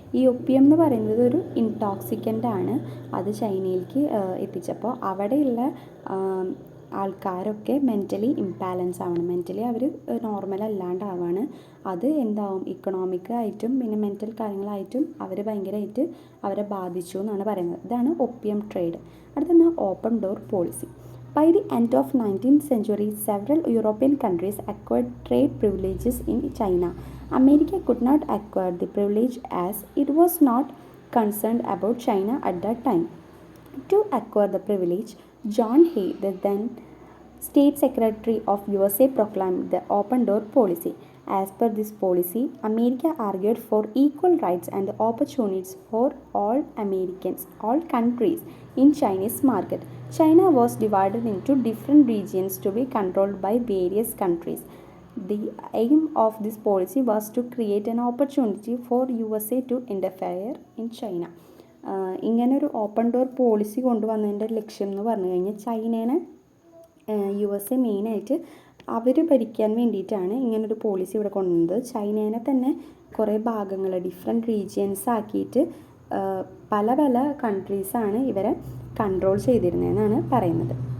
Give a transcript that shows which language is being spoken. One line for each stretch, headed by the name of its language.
Malayalam: ഈ ഒപ്പിയം എന്ന് പറയുന്നത് ഒരു ഇൻടോക്സിക്കൻ്റ് ആണ്. അത് ചൈനയിലേക്ക് എത്തിച്ചപ്പോൾ അവിടെയുള്ള ആൾക്കാരൊക്കെ മെൻ്റലി ഇംബാലൻസ് ആവണം. മെൻ്റലി അവർ നോർമൽ അല്ലാണ്ടാവാണ്. അത് എന്താവും, ഇക്കണോമിക്കായിട്ടും പിന്നെ മെൻ്റൽ കാര്യങ്ങളായിട്ടും അവർ ഭയങ്കരമായിട്ട് അവരെ ബാധിച്ചു എന്നാണ് പറയുന്നത്. ഇതാണ് ഒപ്പിയം ട്രേഡ്. അടുത്താണ് open door policy.
English: By the end of 19th century, several European countries acquired trade privileges in China. America could not acquire the privilege as it was not concerned about China at that time. To acquire the privilege, John Hay, the then State Secretary of USA, proclaimed the open door policy. As per this policy, America argued for equal rights and opportunities for all Americans, all countries in Chinese market. China was divided into different regions to be controlled by various countries. The aim of this policy was to create an opportunity for USA to interfere in China.
Malayalam: ഇങ്ങനൊരു open door policy കൊണ്ടുവന്നതിൻ്റെ ലക്ഷ്യം എന്ന് പറഞ്ഞു കഴിഞ്ഞാൽ ചൈനേനെ USA മെയിനായിട്ട് അവർ ഭരിക്കാൻ വേണ്ടിയിട്ടാണ് ഇങ്ങനൊരു policy ഇവിടെ കൊണ്ടുവന്നത്. ചൈനേനെ തന്നെ കുറേ ഭാഗങ്ങൾ ഡിഫറെൻറ്റ് റീജിയൻസ് ആക്കിയിട്ട് പല പല കൺട്രീസാണ് ഇവരെ കൺട്രോൾ ചെയ്തിരുന്നതെന്നാണ് പറയുന്നത്.